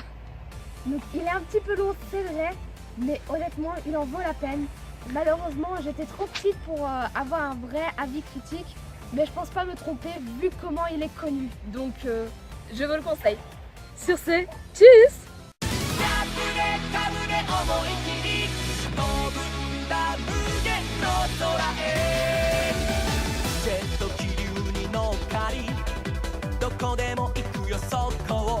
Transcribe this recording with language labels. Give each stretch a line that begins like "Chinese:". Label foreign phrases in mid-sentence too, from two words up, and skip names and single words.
French: Donc il est un petit peu long, c'est vrai, mais honnêtement, il en vaut la peine. Malheureusement, j'étais trop petite pour avoir un vrai avis critique, mais je pense pas me tromper vu comment il est connu. Donc je vous le conseille. Sur ce, tchuss!
Japanese: かぶれ思い切り飛ぶんだ無限の空へジェット気流に乗っかりどこでも行くよそこ